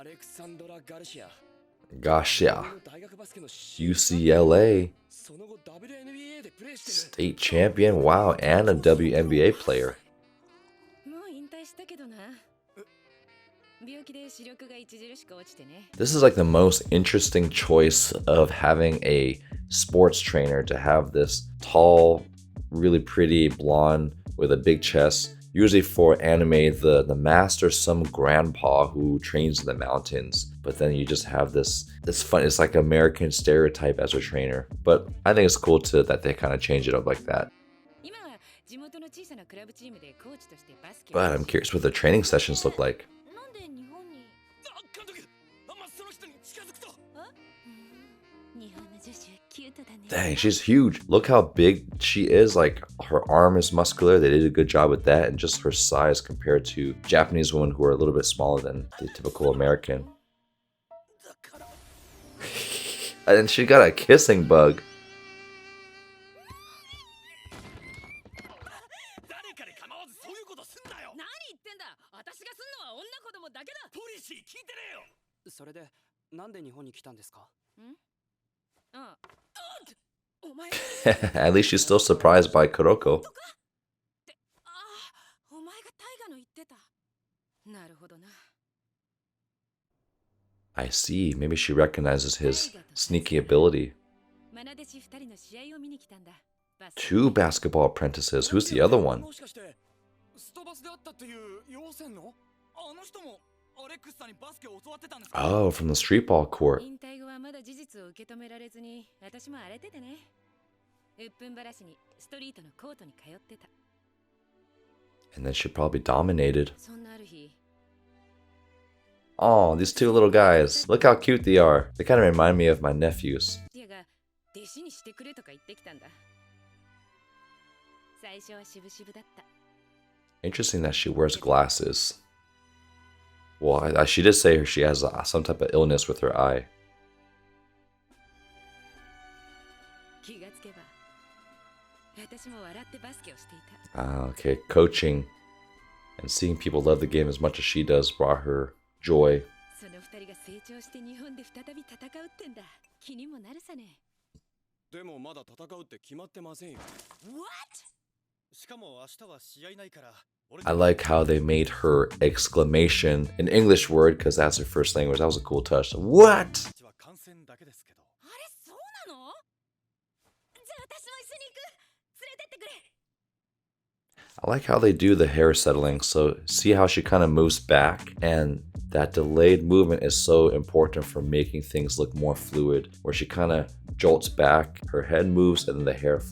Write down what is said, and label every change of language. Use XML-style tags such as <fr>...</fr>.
<ja>アレクサンドラ・ガルシア。</ja> <en>Gotcha.</en> <ja>大学バスケの</ja> <en>UCLA.</en> <ja>その後 WNBA でプレーしてる。</ja> <en>State champion. Wow, and a WNBA player.</en> <ja>もう引退したけどな。病気で視力が著しく落ちてね。</ja> <en>This is like the most interesting choice of having a sports trainer, to have this tall, really pretty blonde with a big chest. Usually for anime, the master's some grandpa who trains in the mountains. But then you just have this fun, it's like American stereotype as a trainer. But I think it's cool too that they kind of change it up like that.</en> <ja>今は地元の小さなクラブチームでコーチとしてバスケを。</ja> <en>But I'm curious what the training sessions look like.</en> <ja>なんで日本に？あ、監督！あんまその人に近づくと。日本の女子はキュートだね。</ja> <en>Dang, she's huge. Look how big she is. Like, her arm is muscular. They did a good job with that. And just her size compared to Japanese women who are a little bit smaller than the typical American. And she got a kissing bug.</en> <ja>誰かに構わずそういうことすんなよ。何言ってんだ。私がすんのは女子供だけだ。ポリシー聞いてねえよ。それで、なんで日本に来たんですか？ああ。お前。</ja> <en>At least she's still surprised by Kuroko.</en> <ja>ああ、お前がタイガの言ってた。なるほどな。</ja> <en>I see. Maybe she recognizes his sneaky ability.</en> <ja>マナ弟子2人の試合を見に来たんだ。バスケ</ja> <en>Two basketball apprentices. Who's the other one? もしかしてスタバスで会ったっていう妖精の？あの人もアレックスさんにバスケを教わってたんですか？ Oh, from the street ball court.</en> <ja>引退後はまだ事実を受け止められずに、私も荒れててね。うっぷんばらしにストリートのコートに通ってた。</ja> <en>And then she probably dominated.</en> <ja>そんなある日、</ja> <en>Oh, these two little guys. Look how cute they are. They kind of remind me of my nephews.</en> <ja>ティアが弟子にしてくれとか言ってきたんだ。最初は渋々だった。</ja> <en>Interesting that she wears glasses. Well, she did say she has some type of illness with her eye.</en> <ja>気がつけば、私も笑ってバスケをしていた。</ja> <en>Ah, okay. Coaching and seeing people love the game as much as she does brought her joy.</en> <ja>その2人が成長して日本で再び戦うってんだ。気にもなるさね。でもまだ戦うって決まってませんよ。</ja> <en>What?</en> <ja>しかも明日は試合ないから。</ja> <en>I like how they made her exclamation an English word because that's her first language. That was a cool touch. What?</en> <ja>私は観戦だけですけど。あれそうなの？じゃあ私も一緒に行く。連れてってくれ。</ja> <en>I like how they do the hair settling. So see how she kind of moves back, and that delayed movement is so important for making things look more fluid, where she kind of jolts back, her head moves, and then the hair follows.</en>